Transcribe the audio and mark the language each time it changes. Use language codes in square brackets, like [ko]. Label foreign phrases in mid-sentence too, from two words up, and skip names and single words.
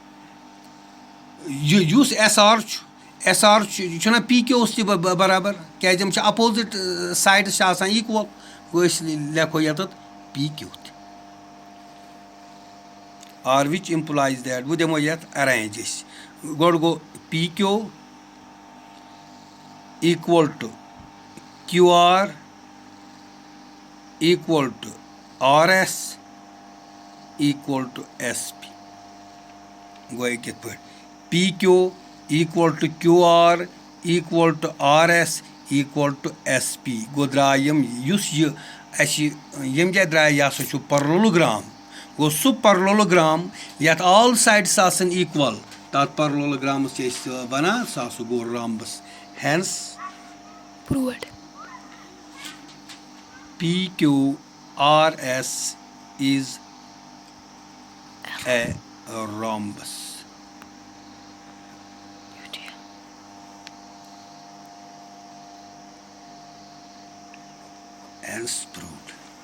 [ks] یُس SR چھُ یہِ چھُنہ PQ تہِ برابر کیٛازِ یِم چھِ [en] opposite sides [ks] چھِ آسان ایٖکوَل گوٚو أسۍ لیکھو یَتَتھ PQ تہِ [en] are which implies that [ks] وۄنۍ دِمو یَتھ اَرینٛج أسۍ گۄڈٕ گوٚو [en] PQ equal to QR equal to RS equal to SP. [ks] गो कित पे [en] PQ equal to QR equal to RS equal to SP. [ks] गो द्रा युस यम क्या द्रा यह सो parallelogram. गो सु parallelogram यत [en] all sides [ks] आसन equal तथ parallelogram वन सह गो rhombus. Hence [en] proved. PQRS is a rhombus. Hence proved.